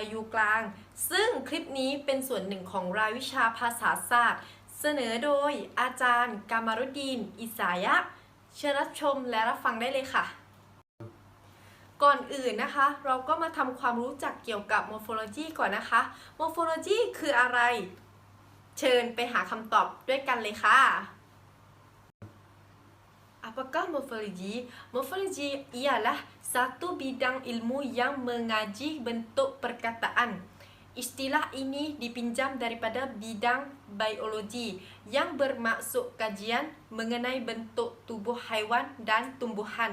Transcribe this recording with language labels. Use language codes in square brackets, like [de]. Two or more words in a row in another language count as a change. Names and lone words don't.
[th] ยูกลางซึ่งคลิปนี้เป็นส่วนหนึ่งของรายวิชาภาษาศาสตร์เสนอโดยอาจารย์กามารุดดีนอิสายะเชิญรับชมและรับฟังได้เลยค่ะก่อนอื่นนะคะเราก็มาทำความรู้จักเกี่ยวกับ morphology ก่อนนะคะ morphology คืออะไรเชิญไปหาคำตอบด้วยกันเลยค่ะ [ms] Apakah morfologi? Morfologi ialah satu bidang ilmu yang mengaji bentuk perkataan. Istilah ini dipinjam daripada bidang biologi yang bermaksud kajian mengenai bentuk tubuh haiwan dan tumbuhan.